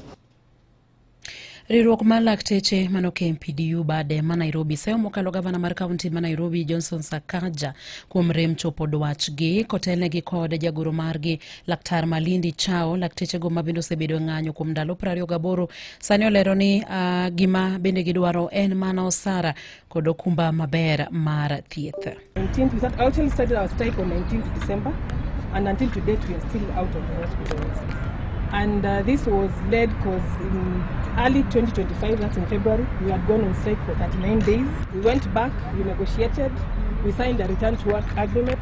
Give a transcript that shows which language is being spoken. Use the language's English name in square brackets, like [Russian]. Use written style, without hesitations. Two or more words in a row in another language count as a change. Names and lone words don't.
[Luo (Kenya and Tanzania)] Riwruok mar lakteche mano KMPDU bade ma Nairobi seyo mokalo gavana mar kaunti ma Nairobi Johnson Sakaja kuom rem chopo dwachgi kotelnegi kod jagoro margi laktar Malindi Chao. Lakteche go mabende osebedo ng'anyo kuom ndalo 28 sani olero ni gima bende gidwaro en mana osara kod okumba maber mar thieth. [English] 19th, we actually started our strike on 19th December, and until to date we are still out of the hospitals. And this was led because in early 2025, that's in February, we had gone on strike for 39 days. We went back, we negotiated, we signed a return to work agreement.